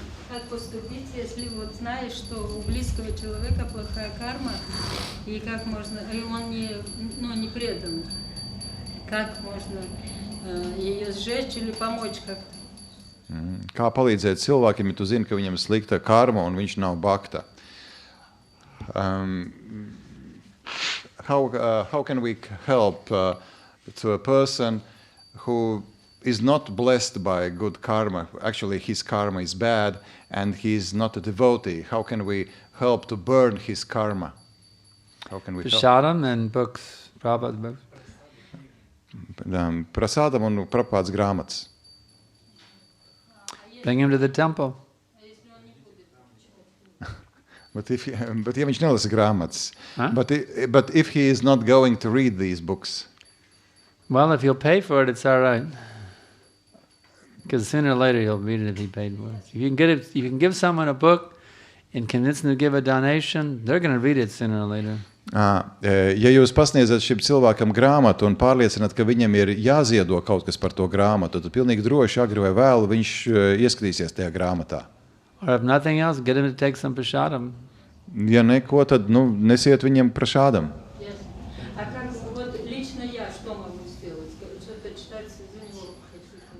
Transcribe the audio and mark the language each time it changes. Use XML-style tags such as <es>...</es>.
<ru>Как поступить, если вот знаешь, что у близкого человека плохая карма, и как можно, и он не предан, как можно ее сжечь или помочь как-то?</ru> <lv>Kā palīdzēt cilvēkiem, ja tu zini, ka viņam ir slikta karma un viņš nav bhakta?</lv> <en>How can we help to a person who is not blessed by good karma? Actually, his karma is bad and he is not a devotee. How can we help to burn his karma? How can we help? Prasadam and books, Prabhupāda books.</en> <lv>Prasādam un Prabhupādas grāmatas.</lv> <en>Bring him to the temple.</en> <lv>But ja viņš nelasa grāmatas, Huh?</lv> <en>but if he is not going to read these books, Well, if he'll pay for it, it's all right. Because sooner or later he'll read it if he paid for it. If you can get it, you can give someone a book and convince them to give a donation, they're going to read it sooner or later.</en> <lv>Ja jūs pasniedzat šim cilvēkam grāmatu un pārliecināt, ka viņam ir jāziedo kaut kas par to grāmatu, tad pilnīgi droši agri vai vēlu viņš ieskatīsies tajā grāmatā.</lv> <en>Or if nothing else, get him to take some prasadam.</en> <lv>Ja neko, tad nesiet viņam prašādam.</lv> <en>Yes.</en> <ru>А как вот лично я что могу сделать? Что-то читать за него хочу.</ru>